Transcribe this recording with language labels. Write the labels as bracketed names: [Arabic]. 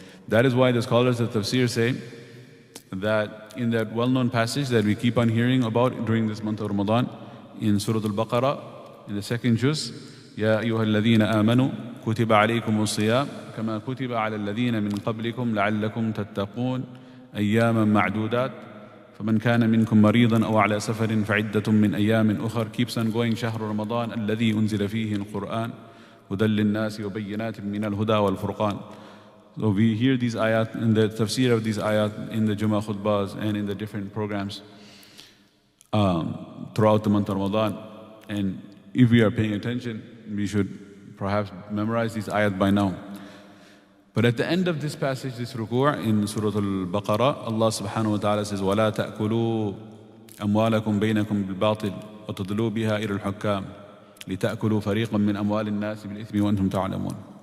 [English] That is why the scholars of tafsir say that in that well-known passage that we keep on hearing about during this month of Ramadan, in Surah Al-Baqarah, in the second juz, [Arabic] يا أيها الذين آمنوا كتب عليكم الصيام كما كتب على الذين من قبلكم لعلكم تتقون أياما معدودات فمن كان منكم مريضا أو على سفر فعدة من أيام أخر. [English] Keeps on going. [Arabic] شهر رمضان الذي أنزل فيه القرآن هدى للناس وبينات من الهدى والفرقان. [English] So we hear these ayat in the tafsir of these ayat in the Jummah khutbahs and in the different programs throughout the month of Ramadan. And if we are paying attention, we should perhaps memorize these ayat by now. But at the end of this passage, this ruku' in Surah Al-Baqarah, Allah subhanahu wa ta'ala says, [Arabic] وَلَا تَأْكُلُوا أَمْوَالَكُمْ بَيْنَكُمْ بِالْبَاطِلِ وَتُضْلُوا بِهَا إِلَى الْحُكَّامِ لِتَأْكُلُوا فَرِيقًا مِّنْ أَمْوَالِ النَّاسِ بِالْإِثْمِ وَأَنْتُمْ تَعْلَمُونَ.